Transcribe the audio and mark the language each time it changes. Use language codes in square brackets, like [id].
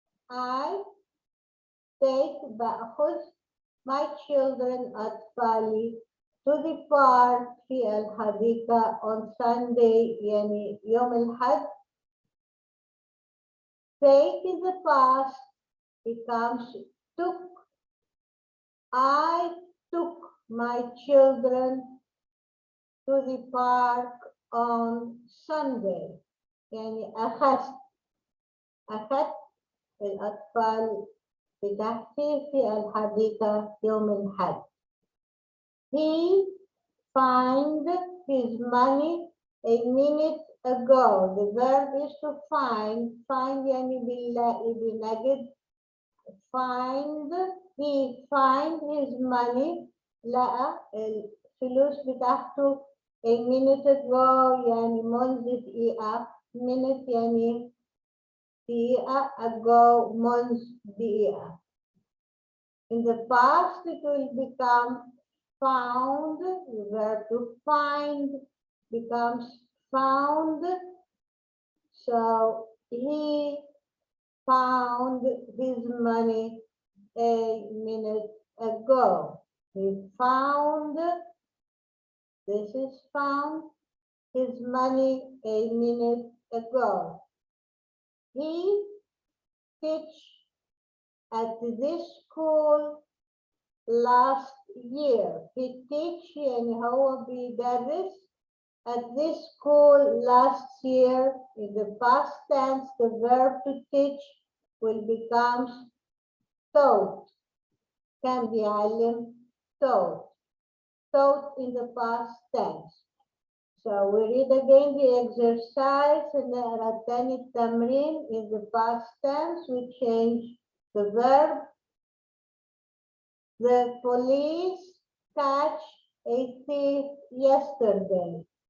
[en] I take بأخذ my children أطفالي to the park في الحديقة on Sunday يعني يوم الأحد. Take in the past becomes took. I took my children to the park on Sunday. [ar] يعني أخذت الأطفال بتاعتي في الحديقة يوم الأحد. [en] He found his money a minute ago. The verb is to find. [ar] Find يعني بنلاقي بنجد. [en] Find. He find his money. [ar] لقى الفلوس بتاعته a minute ago يعني منذ دقيقة. Minute يعني دقيقة. Ago منذ دقيقة. [en] In the past it will become found. The verb to find becomes found. So he found his money a minute ago. He found, this is found, his money a minute ago. He teach at this school last year. He teach يعني هو بيدرس at this school last year. In the past tense, the verb to teach will become taught. [ar] كان بيعلم taught. [en] Taught in the past tense. So we read again the exercise and نقرا تاني التمرين. In the past tense, we change the verb. The police catch a thief yesterday.